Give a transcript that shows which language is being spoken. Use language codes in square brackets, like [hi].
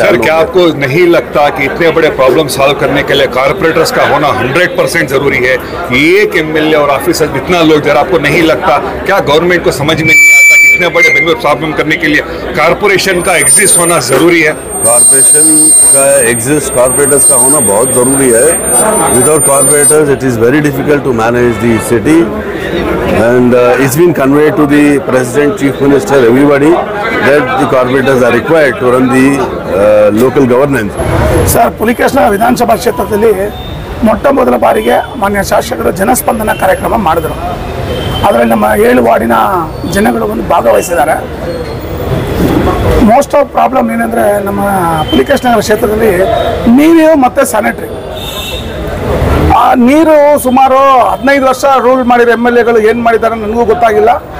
[hi] Sir, क्या आपको नहीं लगता कि इतने बड़े प्रॉब्लम सॉल्व करने के लिए कॉर्पोरेटर्स का होना 100% जरूरी है? एक एमएलए और ऑफिसर इतना लोग, जरा आपको नहीं लगता क्या गवर्नमेंट को समझ में नहीं आता कि इतने बड़े बेंगलुरु प्रॉब्लम करने के लिए कॉर्पोरेशन का एग्जिस्ट होना जरूरी है? कॉर्पोरेशन का एग्जिस्ट, कॉर्पोरेटर्स का होना बहुत ज़रूरी है। [en] Without corporators it is very difficult to manage the city and it's been conveyed to the President, Chief Minister, everybody that the corporators are required to run the local governance. [kn] Sir, ಪುಲಿಕೇಶನ ವಿಧಾನಸಭಾ ಕ್ಷೇತ್ರದಲ್ಲಿ ಮೊಟ್ಟ ಮೊದಲ ಬಾರಿಗೆ ಮಾನ್ಯ ಶಾಸಕರು ಜನಸ್ಪಂದನ ಕಾರ್ಯಕ್ರಮ ಮಾಡಿದರು. ಅದರಲ್ಲಿ ನಮ್ಮ 7 ವಾರ್ಡಿನ ಜನಗಳು ಒಂದು ಭಾಗವಹಿಸಿದ್ದಾರೆ. [en] most of problem [kn] ಏನಂದರೆ, ನಮ್ಮ ಪುಲಿಕೇಶನಗರ ಕ್ಷೇತ್ರದಲ್ಲಿ ನೀರು ಮತ್ತು ಸ್ಯಾನಿಟರಿ, ಆ ನೀರು ಸುಮಾರು 15 ವರ್ಷ ರೂಲ್ ಮಾಡಿರೋ ಎಮ್ಎಲ್ಎಗಳು ಏನು ಮಾಡಿದ್ದಾರೆ ನನಗೂ ಗೊತ್ತಾಗಿಲ್ಲ.